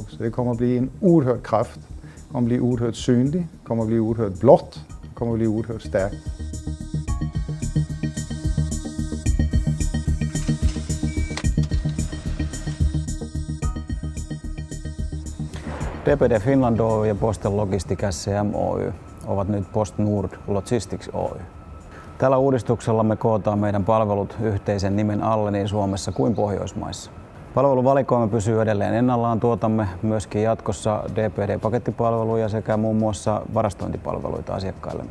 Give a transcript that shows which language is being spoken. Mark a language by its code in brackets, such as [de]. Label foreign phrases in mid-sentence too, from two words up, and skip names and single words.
[sv] Så det kommer att bli en oerhörd kraft, det kommer att bli oerhört synlig, det kommer att bli oerhört blått, det kommer att bli oerhört starkt. [fi] DPD Finland Oy ja Postel Logistic SCM Oy ovat nyt PostNord Logistics Oy. Tällä uudistuksella me kootaan meidän palvelut yhteisen nimen alle niin Suomessa kuin Pohjoismaissa. Palveluvalikoima pysyy edelleen ennallaan, tuotamme myöskin jatkossa DPD-pakettipalveluja sekä muun muassa varastointipalveluita asiakkaillemme.